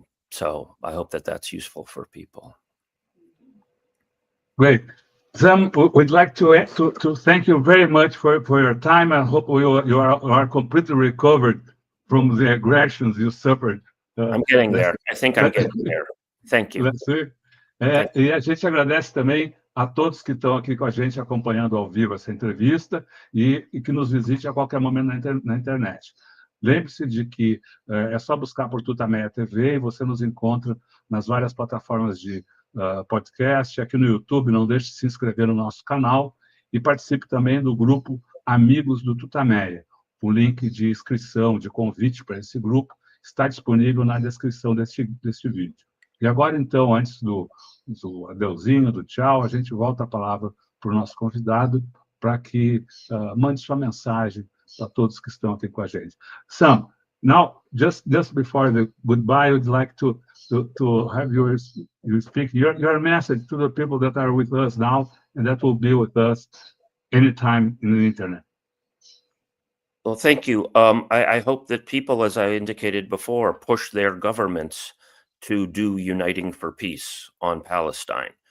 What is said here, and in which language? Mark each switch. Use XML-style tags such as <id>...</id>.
<en>So I hope that that's useful for people. Great. Sam, we'd like to thank you very much for your time. I hope you are completely recovered from the aggressions you suffered. I'm getting there. I think I'm getting there. Thank you.</en> <pt>E a gente agradece também a todos que estão aqui com a gente acompanhando ao vivo essa entrevista e que nos visite a qualquer momento na internet. Lembre-se de que é só buscar por Tutameia TV e você nos encontra nas várias plataformas de podcast, aqui no YouTube. Não deixe de se inscrever no nosso canal e participe também do grupo Amigos do Tutameia. O link de inscrição, de convite para esse grupo está disponível na descrição deste vídeo. E agora, então, antes do adeuzinho, do tchau, a gente volta a palavra para o nosso convidado para que mande sua mensagem para todos que estão aqui com a gente.</pt> <en>Sam, now, just before the goodbye, I would like to have you speak your message to the people that are with us now and that will be with us anytime in the internet. Well, thank you. I hope that people, as I indicated before, push their governments to do Uniting for Peace on Palestine.</en>